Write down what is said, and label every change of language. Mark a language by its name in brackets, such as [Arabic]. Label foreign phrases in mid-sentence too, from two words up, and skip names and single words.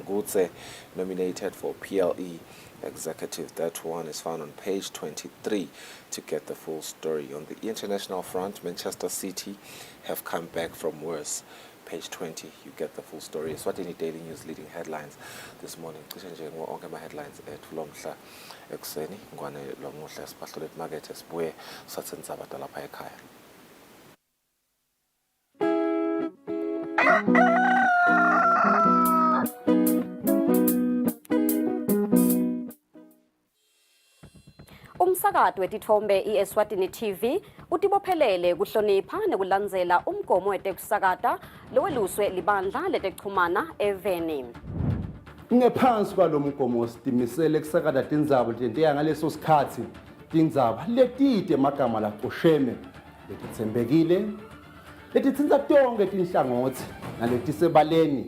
[English] Ngutse nominated for PLE executive. That one is found on page 23 to get the full story. On the international front, Manchester City have come back from worse. Page 20, you get the full story. Eswatini Daily News leading headlines this morning. [Swati] Cishe nje onke ama-headlines ethu lo mhla ekuseni ngwane lo muhle siphahlule emakethe sibuye sathenza abantu lapha ekhaya. Umsakazo wetithombe iEswatini TV utibophelele kuhlonipha nekulandzela umgomo wetekusakata loweluswe libandla letekuchumana eveni. Ngephansi kwalo mgomo sitimisele kusakata tindzaba letentiya ngaleso sikhatsi tindzaba letide emagama lacosheme letitsembekile letitsintsa tonke tinhlangothi naletisebaleni